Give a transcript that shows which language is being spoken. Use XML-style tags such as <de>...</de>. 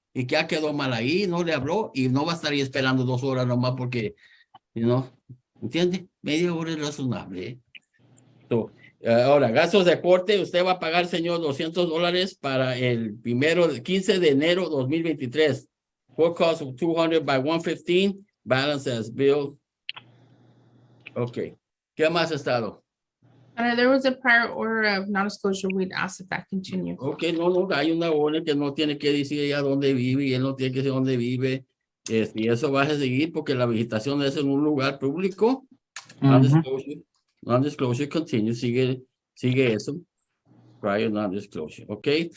<es>y que ya quedó mal ahí, no le habló y no va a estar ahí esperando 2 horas nomás porque, ¿entiende? Media hora es razonable. ¿Eh? So, ahora, gastos de corte, usted va a pagar, señor, $200 para el 15 de enero 2023.</es> <en>Court cost of 200 by 115, balance as bill.</en> <es>Okay. ¿Qué más, Estado?</es> <en>There was a prior order of non-disclosure. We'd ask if that continues.</en> <es>Okay, no, hay una orden que no tiene que decir ella dónde vive y él no tiene que decir dónde vive. Y eso va a seguir porque la vegetación es en un lugar público.</es> <en>Non-disclosure continue,</en> <es>sigue eso.</es> <en>Prior non-disclosure, ok.</en>